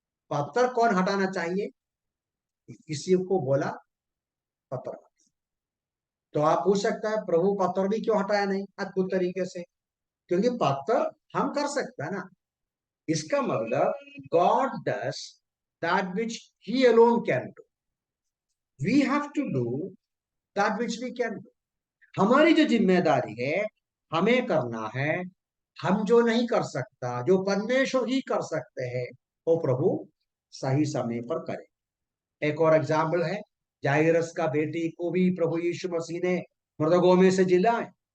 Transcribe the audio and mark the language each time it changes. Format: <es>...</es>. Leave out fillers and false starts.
<hi>पत्थर कौन हटाना चाहिए, किसी को बोला पत्थर। तो आप पूछ सकता है प्रभु पत्थर भी क्यों हटाया नहीं अद्भुत तरीके से, क्योंकि पत्थर हम कर सकते हैं ना। इसका मतलब</hi> <en>God does that which He alone can do. We have to do that which we can do.</en> <hi>हमारी जो जिम्मेदारी है हमें करना है, हम जो नहीं कर सकता, जो परमेश्वर ही कर सकते हैं, वो प्रभु सही समय पर करे। एक और एग्जाम्पल है, जायरस का बेटी को भी प्रभु यीशु मसीह ने मृतकों में से जिलाए।</hi>